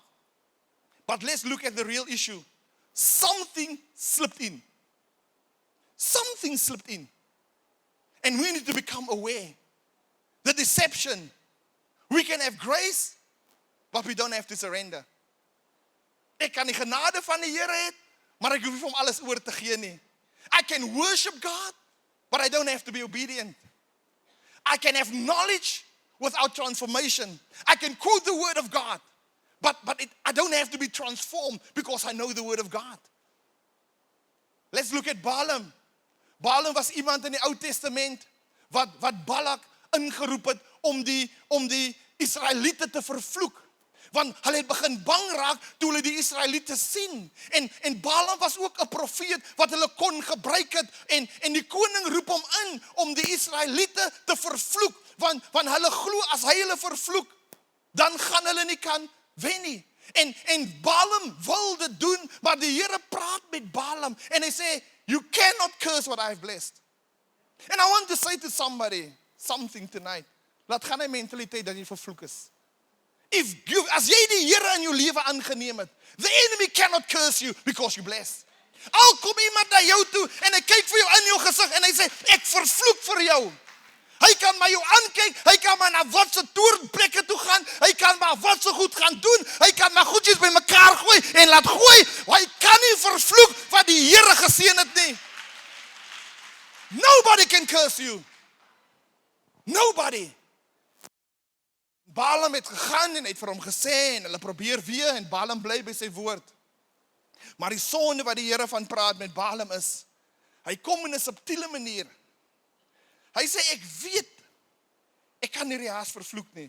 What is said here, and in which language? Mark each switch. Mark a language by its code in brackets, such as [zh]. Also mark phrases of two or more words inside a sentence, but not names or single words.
[en] But let's look at the real issue. Something slipped in. Something slipped in. And we need to become aware. The deception. We can have grace, but we don't have to surrender. [af] Ek kan die genade van die Here hê, maar ek hoef nie vir hom alles oor te gee nie. [en] I can worship God, but I don't have to be obedient. I can have knowledge without transformation. I can quote the word of God, but I don't have to be transformed because I know the word of God. Let's look at Balaam. [af] Balaam was iemand in die Ou Testament wat Balak ingeroep het om die Israeliete te vervloek. Want hulle het begin bang raak toe hulle die Israeliete sien. En Balaam was ook 'n profeet wat hulle kon gebruik het. En die koning roep hom in om die Israeliete te vervloek. Want hulle glo as hy hulle vervloek, dan gaan hulle nie kan wen nie. En Balaam wil dit doen, maar die Here praat met Balaam. En hy sê, [en] you cannot curse what I've blessed. And I want to say to somebody something tonight. [af] Laat gaan hy mentaliteit dat jy vervloek is. As jy die Here in jou lewe aangeneem het, [en] the enemy cannot curse you because you blessed. [af] Al kom iemand na jou toe en hy kyk vir jou in jou gesig en hy sê, ek vervloek vir jou. Hy kan maar jou aankyk, hy kan maar na wat se toornplekke toe gaan, hy kan maar wat se goed gaan doen, hy kan maar goedjies by mekaar gooi en laat gooi, hy kan nie vervloek wat die Here geseën het nie. [en] Nobody can curse you. Nobody. [af] Balaam het gegaan en het vir hom gesê en hulle probeer weer en Balaam bly by sy woord. Maar die sonde wat die Here van praat met Balaam is, hy kom in 'n subtiele manier. Hy sê, ek weet, ek kan nie die haas vervloek nie.